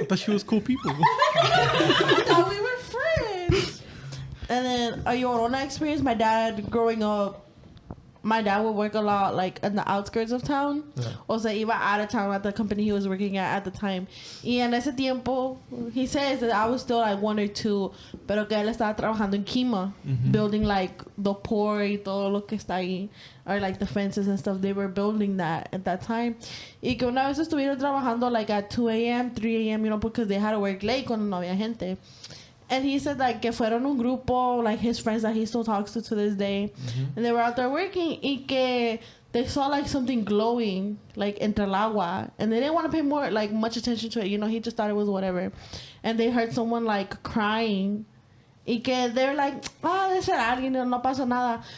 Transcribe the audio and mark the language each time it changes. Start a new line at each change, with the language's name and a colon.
English: I thought she was cool people. I thought we were friends. And then a Llorona experience, my dad growing up, my dad would work a lot like in the outskirts of town. Yeah.
Spanish: O sea, iba
English: out of town at the company he was working at the time.
Spanish: Y en ese tiempo,
English: he says that I was still like 1 or 2,
Spanish: pero que él estaba trabajando en
English: Kima, building like the port
Spanish: y todo lo que está ahí,
English: or like the fences and stuff. They were building that at that time.
Spanish: Y que una vez estuvieron trabajando
English: like at 2 a.m., 3 a.m., because they had to work late
Spanish: cuando no había gente.
English: And he said like
Spanish: que fueron un grupo,
English: like his friends that he still talks to this day, and they were out there working
Spanish: y que
English: they saw like something glowing like
Spanish: entre el agua,
English: and they didn't want to pay much attention to it. He just thought it was whatever, and they heard someone like crying.
Spanish: Y que
English: they're like,
Spanish: debe ser alguien, no pasa nada.